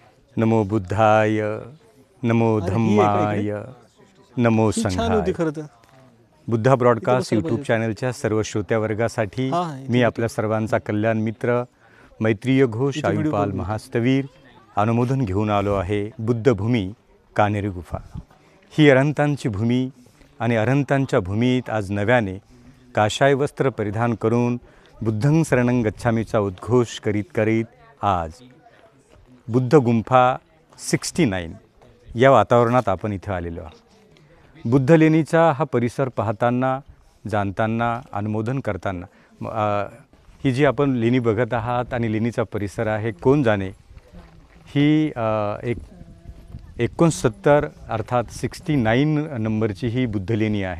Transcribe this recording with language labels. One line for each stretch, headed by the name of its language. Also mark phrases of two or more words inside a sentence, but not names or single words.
Pali: नमो बुद्धाय, नमो धम्माय, नमो
Marathi: ही छान
Pali: संघाय.
Marathi: होती खरं तर. बुद्धा ब्रॉडकास्ट बसायला यूट्यूब पाहिजे. चॅनलच्या सर्व श्रोत्यावर्गासाठी हां, मी आपल्या सर्वांचा कल्याण मित्र मैत्रीय घोष इथे व्हिडिओ आयुपाल कॉल करतो. महास्तवीर अनुमोदन घेऊन आलो आहे. बुद्धभूमी कानेरी गुफा ही अरहंतांची भूमी आणि अरहंतांच्या भूमीत आज नव्याने काशाय वस्त्र परिधान करून
Pali: बुद्धं शरणं गच्छामीचा
Marathi: उद्घोष करीत करीत आज बुद्ध गुंफा 69 या वातावरणात आपण इथं आलेलो आहोत. बुद्ध लेणीचा हा परिसर पाहताना, जाणताना, अनुमोदन करताना ही जी आपण लेणी बघत आहात आणि लेणीचा परिसर आहे, कोण जाणे, ही 69 अर्थात 69 नंबरची ही बुद्ध लेणी आहे.